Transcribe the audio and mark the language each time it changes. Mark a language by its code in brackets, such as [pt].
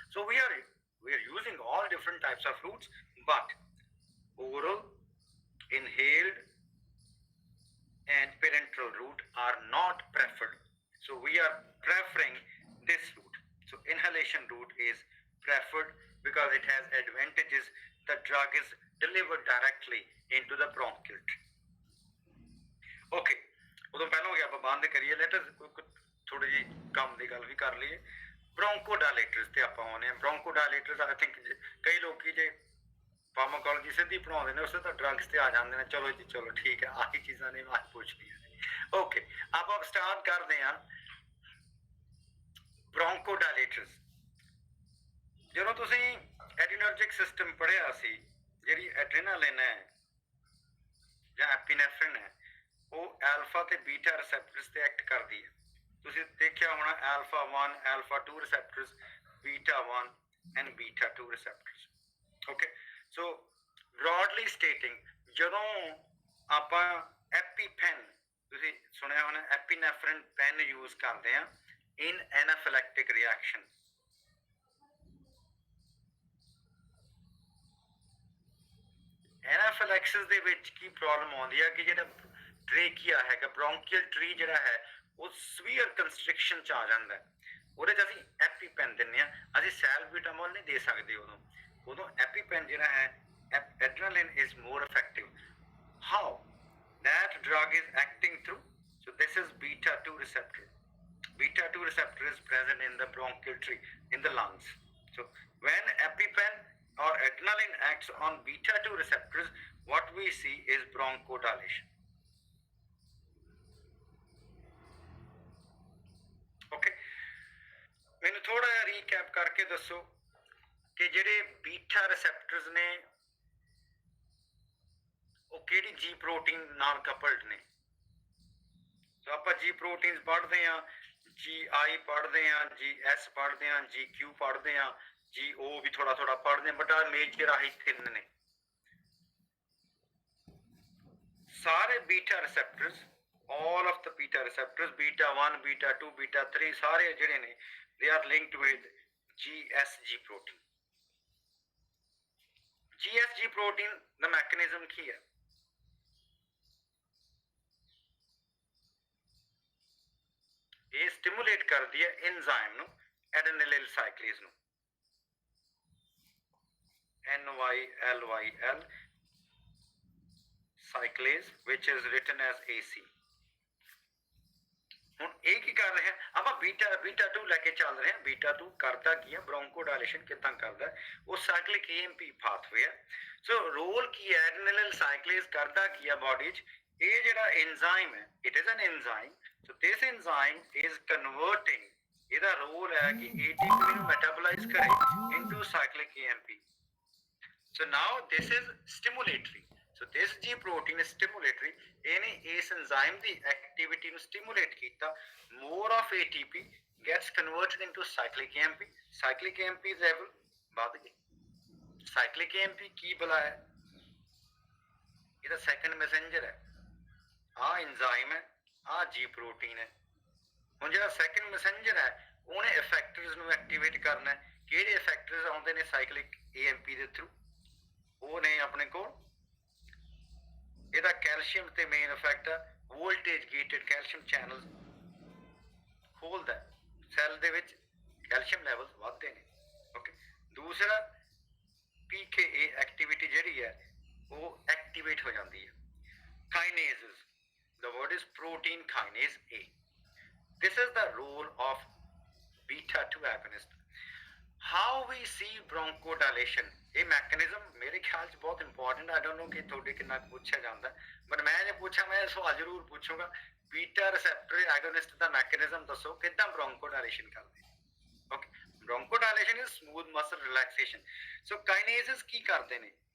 [en] So we are using all different types of routes, but oral, inhaled and parenteral route are not preferred. So we are preferring this route. So inhalation route is preferred because it has advantages. The drug is delivered directly into the bronchial tree. [pa] Okay, ਉਦੋਂ ਪਹਿਲਾਂ ਹੋ ਗਿਆ ਆਪਾਂ ਬੰਦ ਕਰੀਏ, let us ਥੋੜੀ ਜਿਹੀ ਕੰਮ ਦੀ ਗੱਲ ਵੀ ਕਰ ਲਈਏ। ਬ੍ਰੋਂਕੋਡਾਇਲੇਟਰਸ ਤੇ ਆਪਾਂ ਆਉਂਦੇ ਹਾਂ। ਬ੍ਰੋਂਕੋਡਾਇਲੇਟਰਸ ਆਈ ਥਿੰਕ ਕਈ ਲੋਕੀ ਜੇ ਫਾਰਮਾਕੋਲੋਜੀ ਸਿੱਧੀ ਪੜਾਉਂਦੇ ਨੇ ਉਸੇ ਤਾਂ ਡਰੱਗਸ ਤੇ ਆ ਜਾਂਦੇ ਨੇ, ਚਲੋ ਜੀ ਚਲੋ ਠੀਕ ਹੈ, ਆਹੀ ਚੀਜ਼ਾਂ ਨੇ ਅੱਜ ਪੁੱਛ ਲਈਆਂ ਨੇ। ਓਕੇ, ਆਪਾਂ ਸਟਾਰਟ ਕਰਦੇ ਹਾਂ bronchodilators. ਜਦੋਂ ਤੁਸੀਂ ਐਡਰੀਨਰਜਿਕ ਸਿਸਟਮ ਪੜ੍ਹਿਆ ਸੀ, ਜਿਹੜੀ ਐਡਰੀਨਾਲਿਨ ਹੈ ਜਾਂ ਐਪੀਨੈਫ੍ਰਿਨ ਹੈ, ਉਹ ਐਲਫਾ ਤੇ ਬੀਟਾ ਰਿਸੈਪਟਰਸ ਤੇ ਐਕਟ ਕਰਦੀ ਹੈ। ਤੁਸੀਂ ਦੇਖਿਆ ਹੋਣਾ alpha 1, alpha 2 receptors, beta 1 and beta 2 receptors. [en] Okay, so broadly stating, [pa] ਜਦੋਂ ਆਪਾਂ ਐਪੀਪੈਨ, ਤੁਸੀਂ ਸੁਣਿਆ ਹੋਣਾ ਐਪੀਨੈਫ੍ਰਿਨ ਪੈਨ ਯੂਜ਼ ਕਰਦੇ ਆ [en] in anaphylactic reaction. [pa] Anaphylaxis ਦੇ ਵਿੱਚ ਕੀ ਪ੍ਰੋਬਲਮ ਆਉਂਦੀ ਹੈ ਕਿ ਜਿਹੜਾ ਟ੍ਰੇਕੀਆ ਹੈਗਾ, ਬ੍ਰੋਂਕੀਅਲ ਟਰੀ ਜਿਹੜਾ ਹੈ ਉਹ ਸਵੀਅਰ ਕੰਸਟ੍ਰਿਕਸ਼ਨ 'ਚ ਆ ਜਾਂਦਾ ਹੈ। ਉਹਦੇ 'ਚ ਅਸੀਂ ਐਪੀਪੈਨ ਦਿੰਦੇ ਹਾਂ, ਅਸੀਂ ਸੈਲਬਿਊਟਾਮੋਲ ਨਹੀਂ ਦੇ ਸਕਦੇ। ਉਦੋਂ ਐਪੀਪੈਨ ਜਿਹੜਾ ਹੈ, [en] adrenaline is more effective. How? That drug is acting through, so this is beta 2 receptor. Beta 2 receptor is present in the bronchial tree, in the lungs. So when EpiPen or adrenaline acts on beta 2 receptors, what we see is bronchodilation. [pa] Okay, ਮੈਨੂੰ ਥੋੜਾ ਜਿਹਾ recap ਕਰਕੇ ਦੱਸੋ ਕਿ ਜਿਹੜੇ ਬੀਟਾ ਰਿਸੈਪਟਰਸ ਨੇ ਉਹ ਕਿਹੜੀ ਜੀ ਪ੍ਰੋਟੀਨ ਨਾਲ ਕਪਲਡ ਨੇ। ਸੋ ਆਪਾਂ ਜੀ ਪ੍ਰੋਟੀਨਸ ਪੜ੍ਹਦੇ ਹਾਂ, ਜੀ ਆਈ ਪੜ੍ਹਦੇ ਹਾਂ, ਜੀ ਐਸ ਪੜ੍ਹਦੇ ਹਾਂ, ਜੀ ਕਿਊ ਪੜ੍ਹਦੇ ਹਾਂ, जी ओ भी थोड़ा थोड़ा पढ़ते हैं, बट मेजर आही 3 ने। [en] सारे beta receptors, all of the beta receptors, beta 1, beta 2, beta 3, सारे ਜਿਹੜੇ ਨੇ they are linked with GSG protein. [pa] GSG protein ਦਾ mechanism ਕੀ ਹੈ? ਇਹ ਸਟਿਮੂਲੇਟ ਕਰਦੀ ਹੈ ਐਂਜ਼ਾਈਮ ਨੂੰ, ਐਡੇਨਿਲਿਲ ਸਾਈਕਲੇਜ਼ ਨੂੰ, NYLYL cyclase, [en] which is written as AC. [pa] ਹੁਣ ਇਹ ਕੀ ਕਰ ਰਹੇ ਆ ਆਪਾਂ ਬੀਟਾ 2 ਲੈ ਕੇ ਚੱਲ ਰਹੇ ਹਾਂ। ਬੀਟਾ 2 ਕਰਦਾ ਕੀ ਹੈ, ਬ੍ਰੋਂਕੋਡਾਇਲੇਸ਼ਨ ਕਿੱਦਾਂ ਕਰਦਾ ਹੈ, ਉਹ ਸਾਈਕਲਿਕ AMP ਪਾਥਵੇ ਹੈ। ਸੋ ਰੋਲ ਕੀ ਹੈ, ਐਡੇਨਿਲਿਲ ਸਾਈਕਲੇਜ਼ ਕਰਦਾ ਕੀ ਹੈ ਬਾਡੀ 'ਚ, ਇਹ ਜਿਹੜਾ ਐਂਜ਼ਾਈਮ ਹੈ, [en] it is an enzyme, so this enzyme is converting, [pa] ਇਹਦਾ ਰੋਲ ਹੈ ਕਿ ATP ਨੂੰ ਮੈਟਾਬੋਲਾਈਜ਼ ਕਰੇ into ਸਾਈਕਲਿਕ AMP. [en] So now this is stimulatory. So this G protein is stimulatory. [pa] ਇਹਨੇ ਇਸ enzyme ਦੀ activity ਨੂੰ stimulate ਕੀਤਾ. [en] More of ATP gets converted into cyclic AMP. [pa] Cyclic AMP level ਵੱਧ ਗਈ. Cyclic AMP ਕੀ ਬੁਲਾਇਆ? ਇਹਦਾ second messenger ਹੈ। ਆਹ enzyme ਹੈ, ਆਹ G protein ਹੈ। ਹੁਣ ਜਿਹੜਾ second messenger ਹੈ, ਉਹਨੇ effectors ਨੂੰ activate ਕਰਨਾ ਹੈ। ਕਿਹੜੇ effectors ਆਉਂਦੇ ਨੇ cyclic AMP ਦੇ ਥਰੂ? ਉਹ ਨੇ ਆਪਣੇ ਕੋਲ, ਇਹਦਾ ਕੈਲਸ਼ੀਅਮ ਤੇ ਮੇਨ ਇਫੈਕਟ ਆ, ਵੋਲਟੇਜ ਗੇਟਡ ਕੈਲਸ਼ੀਅਮ ਚੈਨਲ ਖੋਲਦਾ, ਸੈੱਲ ਦੇ ਵਿੱਚ ਕੈਲਸ਼ੀਅਮ ਲੈਵਲ ਵੱਧਦੇ ਨੇ। ਓਕੇ, ਦੂਸਰਾ PKA ਐਕਟੀਵਿਟੀ ਜਿਹੜੀ ਹੈ ਉਹ ਐਕਟੀਵੇਟ ਹੋ ਜਾਂਦੀ ਹੈ। [en] Kinases, the word is protein kinase A. This is the role of beta 2 agonist. How we see bronchodilation, [pa] ਇਹ ਮੈਕੈਨਿਜ਼ਮ ਮੇਰੇ ਖਿਆਲ 'ਚ ਬਹੁਤ ਇੰਪੋਰਟੈਂਟ। [en] I don't know [pa] ਕਿ ਤੁਹਾਡੇ ਕਿੰਨਾ ਪੁੱਛਿਆ ਜਾਂਦਾ, ਬਟ ਮੈਂ ਜੇ ਪੁੱਛਾਂ, ਮੈਂ ਸਵਾਲ ਜ਼ਰੂਰ ਪੁੱਛੂੰਗਾ, ਬੀਟਾ ਰਿਸੈਪਟਰ ਐਗੋਨਿਸਟ ਦਾ ਮੈਕੈਨਿਜ਼ਮ ਦੱਸੋ, ਕਿੱਦਾਂ ਬ੍ਰੋਂਕੋਡਾਇਲੇਸ਼ਨ ਕਰਦੇ? Okay, [en] Bronchodilation is smooth muscle relaxation. [pa] ਸੋ ਕਾਈਨੇਜ਼ਸ ਕੀ ਕਰਦੇ ਨੇ?